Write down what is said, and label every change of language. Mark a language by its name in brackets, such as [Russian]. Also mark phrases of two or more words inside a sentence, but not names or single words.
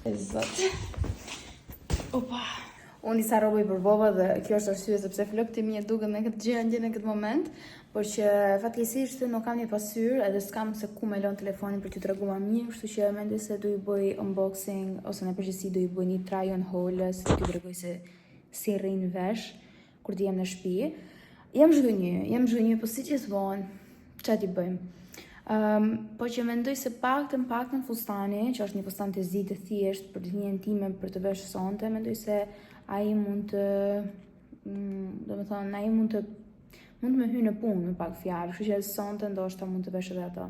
[Albanian] Opa. Unë disa rroba I përbova dhe kjo është arsye sepse flokët e mia duken në këtë gjendje në këtë moment, por që fatkeqësisht nuk kam një pasyrë edhe s'kam se ku me lën telefonin për t'ju treguar mirë, kështu që mendoj se do I bëj unboxing ose në përgjithësi do I bëj një [English] try on haul, [Albanian] si t'ju tregoj se si rrin vesh kur të jem në shtëpi. Jam zhgënjë, po si gjithmonë, ç'a t'i bëjmë? Po që mendoj se paktën fustani, që është një fustan të zi të thjesht për ditën time për të vesh sonte, mendoj se ai mund të, mund të më hyjë në punë me pak fjalë, kështu që sonte ndoshta mund të vesh edhe ato.